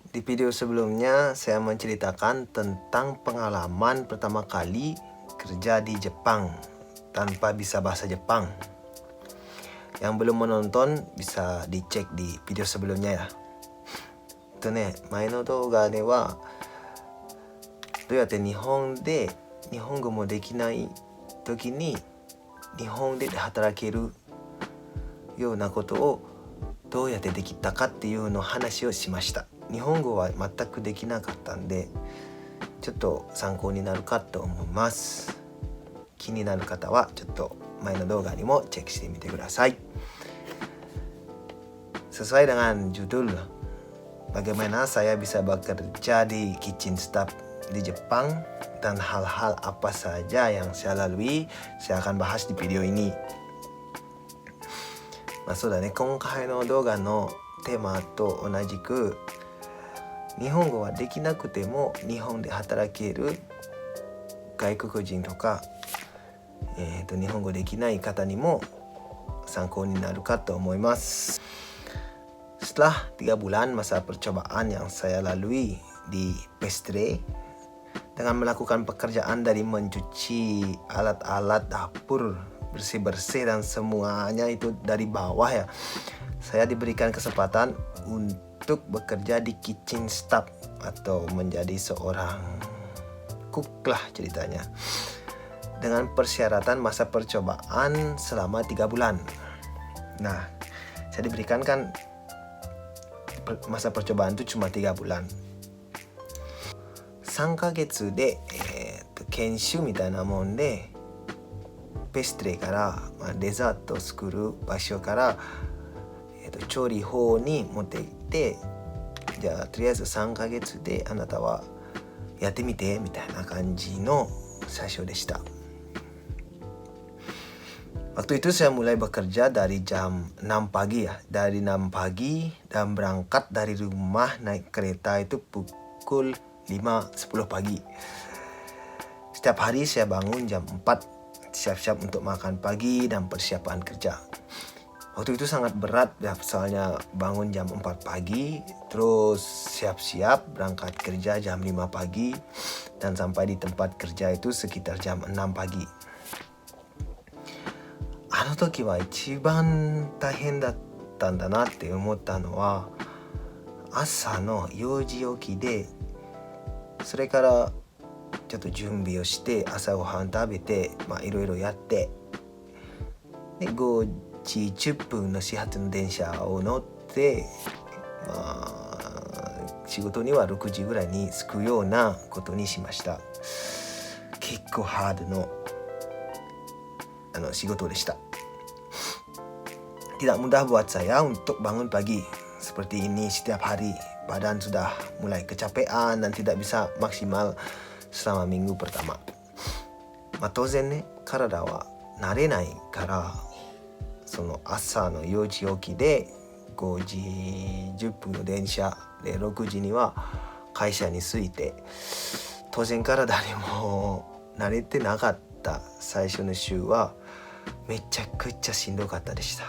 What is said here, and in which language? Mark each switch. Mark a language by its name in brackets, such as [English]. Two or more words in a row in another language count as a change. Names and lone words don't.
[Indonesian] Di video sebelumnya saya menceritakan tentang pengalaman pertama kali kerja di Jepang tanpa bisa bahasa Jepang. Yang belum menonton bisa dicek di video sebelumnya ya. [Japanese] 前の動画ではどうやって日本語もできない時に日本で働けるようなことをどうやってできたかっていうの話をしました。日本語は全くできなかったんでちょっと参考になるかと思います。気になる方はちょっと前の動画にもチェックしてみてください。 [Indonesian] Sesuai dengan judul, bagaimana saya bisa bekerja di [English] kitchen staff [Indonesian] di Jepang dan hal-hal apa saja yang saya lalui, saya akan bahas di video ini. [Japanese] そうだね、今回の動画のテーマと同じく日本語はできなくても日本で働ける外国人とか、日本語できない方にも参考になるかと思います。 [Indonesian] Setelah 3 bulan masa percobaan yang saya lalui di Pestre dengan melakukan pekerjaan dari mencuci alat-alat dapur, bersih-bersih dan semuanya itu dari bawah ya, saya diberikan kesempatan untuk bekerja di [English] kitchen staff [Indonesian] atau menjadi seorang cook lah ceritanya, dengan persyaratan masa percobaan selama 3 bulan. Nah, saya diberikan kan masa percobaan itu cuma 3 bulan. [Japanese] 3 ヶ月で、研修みたいなもんでペストレから、デザートを作る場所から、調理法に持って行って、じゃあとりあえず3ヶ月であなたはやってみてみたいな感じの最初でした [Indonesian] 。Waktu itu saya mulai bekerja dari jam 6 pagi ya, dari 6 pagi dan berangkat dari rumah naik kereta itu pukul 5.10 pagi. Setiap hari saya bangun jam 4, siap-siap untuk makan pagi dan persiapan kerja. Waktu itu sangat berat ya, soalnya bangun jam 4 pagi, terus siap-siap berangkat kerja jam 5 pagi dan sampai di tempat kerja itu sekitar jam 6 pagi. [Japanese] あの時は一番大変だったんだなって思ったのは、朝の4時起きで、それからちょっと準備をして朝ごはん食べて、いろいろやって、で5時10分の始発の電車を乗って、仕事には6時ぐらいに着くようなことにしました。結構ハードの仕事でした。 [Indonesian] Tidak mudah buat saya untuk bangun pagi seperti ini setiap hari. Badan sudah mulai kecapean dan tidak bisa maksimal selama minggu pertama. [Japanese] 当然ね、体は慣れないから、その朝の4時起きで5時10分の電車で6時には会社に着いて、当然体にも慣れてなかった最初の週はめちゃくちゃしんどかったでした。